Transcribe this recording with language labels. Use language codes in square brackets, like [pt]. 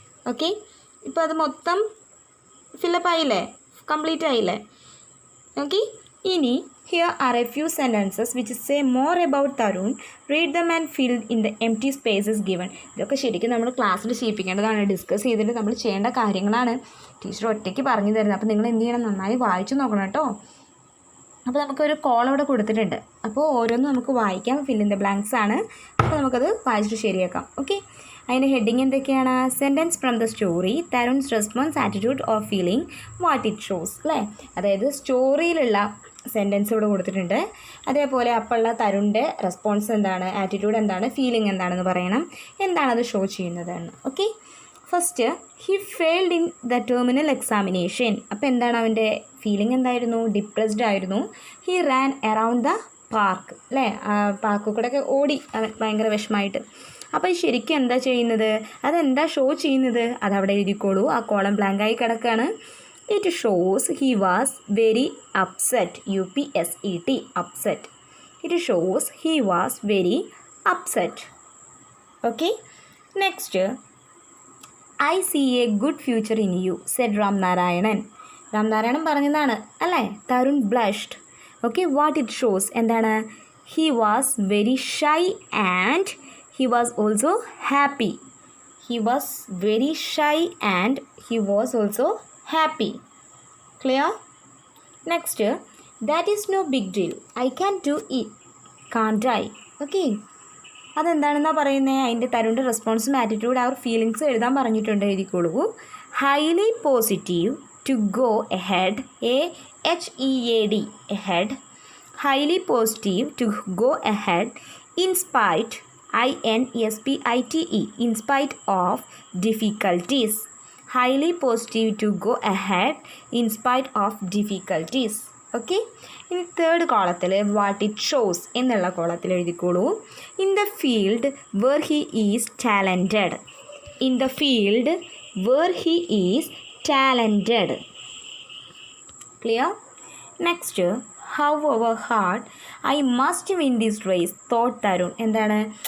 [ml] Okay, ഇപ്പോൾ അത് മൊത്തം ഫില്ലപ്പ് ആയില്ലേ? കംപ്ലീറ്റ് ആയില്ലേ? ഓക്കെ, ഇനി [en] here are a few sentences which say more about Tarun. Read them and fill in the empty spaces given. [ml] ഇതൊക്കെ ശരിക്കും നമ്മൾ ക്ലാസ്സിൽ ചെയ്യിപ്പിക്കേണ്ടതാണ്, ഡിസ്കസ് ചെയ്തിട്ട് നമ്മൾ ചെയ്യേണ്ട കാര്യങ്ങളാണ്. ടീച്ചർ ഒറ്റയ്ക്ക് പറഞ്ഞു തരുന്നത്. അപ്പോൾ നിങ്ങൾ എന്ത് ചെയ്യണം, നന്നായി വായിച്ചു നോക്കണം കേട്ടോ. അപ്പോൾ നമുക്കൊരു കോൾ അവിടെ കൊടുത്തിട്ടുണ്ട്, അപ്പോൾ ഓരോന്നും നമുക്ക് വായിക്കാം. [en] fill in the blanks [ml] ആണ്, അപ്പോൾ നമുക്കത് വായിച്ചിട്ട് ശരിയാക്കാം. ഓക്കെ, അതിൻ്റെ ഹെഡിങ് എന്തൊക്കെയാണ്? [en] Sentence from the story, Tarun's response, attitude of feeling, what it shows അല്ലേ? [ml] അതായത് സ്റ്റോറിയിലുള്ള സെൻറ്റൻസ് ഇവിടെ കൊടുത്തിട്ടുണ്ട്. അതേപോലെ അപ്പോഴുള്ള തരുണിൻ്റെ റെസ്പോൺസ് എന്താണ്, ആറ്റിറ്റ്യൂഡ് എന്താണ്, ഫീലിംഗ് എന്താണെന്ന് പറയണം, എന്താണത് ഷോ ചെയ്യുന്നതെന്ന്. [en] Okay, first he failed in the terminal examination. [ml] അപ്പോൾ എന്താണ് അവൻ്റെ ഫീലിംഗ്? എന്തായിരുന്നു? ഡിപ്രസ്ഡ് ആയിരുന്നു. [en] he ran around the park [ml] അല്ലേ? പാർക്ക് കൂടെയൊക്കെ ഓടി അവൻ ഭയങ്കര വിഷമമായിട്ട്. അപ്പോൾ ശരിക്കും എന്താ ചെയ്യുന്നത്, അതെന്താ ഷോ ചെയ്യുന്നത്, അതവിടെ എഴുതിക്കോളൂ. ആ കോളം ബ്ലാങ്കായി കിടക്കുകയാണ്. [en] It shows he was very upset. UPSET, upset. It shows he was very upset. Okay, next, I see a good future in you, said Ram Narayanan. [ml] Ram Narayanan പറഞ്ഞതാണ് അല്ലേ? Tarun blushed. [en] Okay, what it shows [ml] എന്താണ്? [en] He was very shy and he was also happy. He was very shy and he was also happy. Clear? Next, that is no big deal. I can do it, can't I? [ml] Okay, അതെന്താണെന്നാണ് പറയുന്നത്? അതിൻ്റെ തരുണിൻ്റെ റെസ്പോൺസും attitude ആ feelings എഴുതാൻ പറഞ്ഞിട്ടുണ്ട്, എഴുതിക്കോളൂ. [en] Highly positive to go ahead, AHEAD, ahead. Highly positive to go ahead, in spite, INSPITE, in spite of difficulties. Highly positive to go ahead in spite of difficulties. [ml] Okay, ഇനി third കോളത്തിൽ [en] what it shows [ml] എന്നുള്ള കോളത്തിൽ എഴുതിക്കോളൂ. [en] In the field where he is talented. In the field where he is talented. Clear? Next, however hard I must win this race, thought Tarun. എന്താണ്?